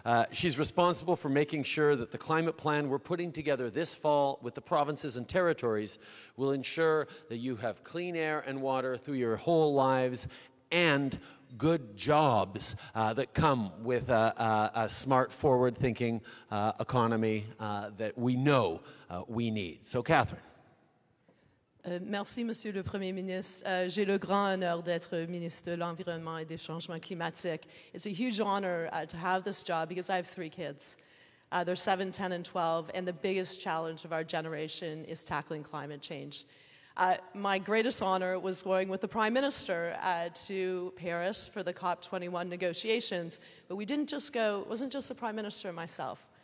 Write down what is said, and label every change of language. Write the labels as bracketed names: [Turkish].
[English] She's responsible for making sure that the climate plan we're putting together this fall with the provinces and territories will ensure that you have clean air and water through your whole lives and good jobs that come with a smart, forward-thinking economy that we know we need. So, Catherine. [French] Merci, Monsieur le Premier ministre. J'ai le grand honneur d'être ministre de l'Environnement et des Changements Climatiques. [English] It's a huge honor to have this job because I have 3 kids. They're 7, 10, and 12, and the biggest challenge of our generation is tackling climate change. My greatest honor was going with the Prime Minister to Paris for the COP21 negotiations, but we didn't just go, it wasn't just the Prime Minister and myself.